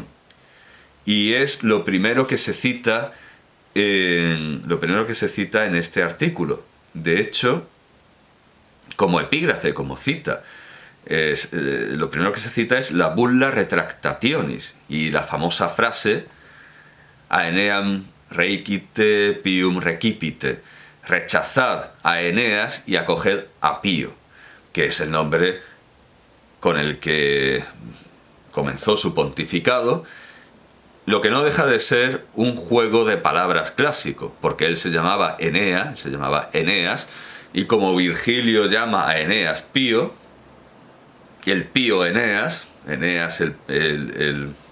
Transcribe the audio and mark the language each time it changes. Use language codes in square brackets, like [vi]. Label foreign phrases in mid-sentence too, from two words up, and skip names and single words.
[es] Y es lo primero que se cita en este artículo. De hecho, como epígrafe, como cita, lo primero que se cita es la [la] bulla retractationis [es] y la famosa frase [la] Aeneam reicite pium recipite, [es] rechazad a Eneas y acoged a Pío, que es el nombre con el que comenzó su pontificado, lo que no deja de ser un juego de palabras clásico, porque él se llamaba Eneas, y como Virgilio llama a Eneas Pío, y el Pío Eneas el